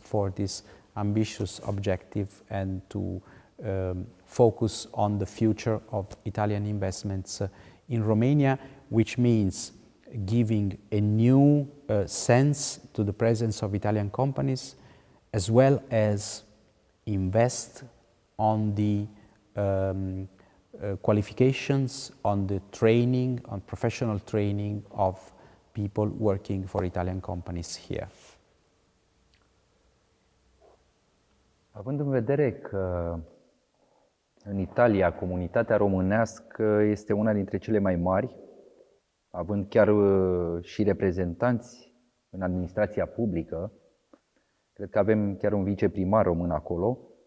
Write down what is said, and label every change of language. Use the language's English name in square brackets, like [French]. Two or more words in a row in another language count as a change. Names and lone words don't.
[English] for this ambitious objective and to focus on the future of Italian investments in Romania, which means giving a new sense to the presence of Italian companies, as well as invest on the qualifications, on the training, on professional training of people working for Italian companies here. [Romanian] Având în vedere că în Italia comunitatea românească este una dintre cele mai mari, având chiar și reprezentanți în administrația publică, cred că avem chiar un viceprimar român acolo,